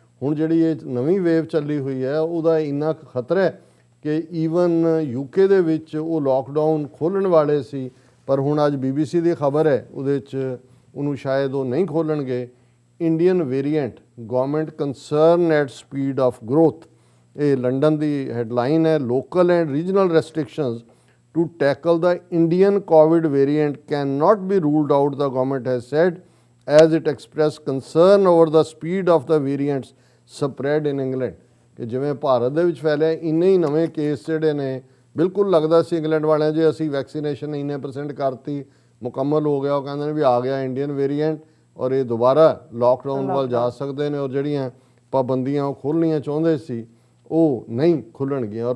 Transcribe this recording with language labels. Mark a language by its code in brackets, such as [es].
[pa] ਹੁਣ ਜਿਹੜੀ ਇਹ ਨਵੀਂ ਵੇਵ ਚੱਲੀ ਹੋਈ ਹੈ ਉਹਦਾ ਇੰਨਾ ਖਤਰਾ ਹੈ ਕਿ ਈਵਨ UK ਦੇ ਵਿੱਚ ਉਹ ਲੋਕਡਾਊਨ ਖੋਲ੍ਹਣ ਵਾਲੇ ਸੀ, ਪਰ ਹੁਣ ਅੱਜ BBC ਦੀ ਖਬਰ ਹੈ ਉਹਦੇ 'ਚ ਉਹਨੂੰ ਸ਼ਾਇਦ ਉਹ ਨਹੀਂ ਖੋਲ੍ਹਣਗੇ। [en] Indian variant government concern at speed of growth, ਇਹ London ਦੀ headline ਹੈ। Local and regional restrictions to tackle the Indian COVID variant cannot be ruled out, the government has said, as it expressed concern over the speed of the variants spread in England। [pa] ਕਿ ਜਿਵੇਂ ਭਾਰਤ ਦੇ ਵਿੱਚ ਫੈਲਿਆ ਇੰਨੇ ਹੀ ਨਵੇਂ case ਜਿਹੜੇ ਨੇ, ਬਿਲਕੁਲ ਲੱਗਦਾ ਸੀ ਇੰਗਲੈਂਡ ਵਾਲਿਆਂ ਜੇ ਅਸੀਂ ਵੈਕਸੀਨੇਸ਼ਨ ਇੰਨੇ % ਕਰਤੀ ਮੁਕੰਮਲ ਹੋ ਗਿਆ, ਉਹ ਕਹਿੰਦੇ ਨੇ ਵੀ ਆ ਗਿਆ ਇੰਡੀਅਨ ਵੇਰੀਐਂਟ ਔਰ ਇਹ ਦੁਬਾਰਾ ਲੋਕਡਾਊਨ ਵੱਲ ਜਾ ਸਕਦੇ ਨੇ, ਔਰ ਜਿਹੜੀਆਂ ਪਾਬੰਦੀਆਂ ਉਹ ਖੋਲ੍ਹਣੀਆਂ ਚਾਹੁੰਦੇ ਸੀ ਉਹ ਨਹੀਂ ਖੁੱਲ੍ਹਣਗੀਆਂ।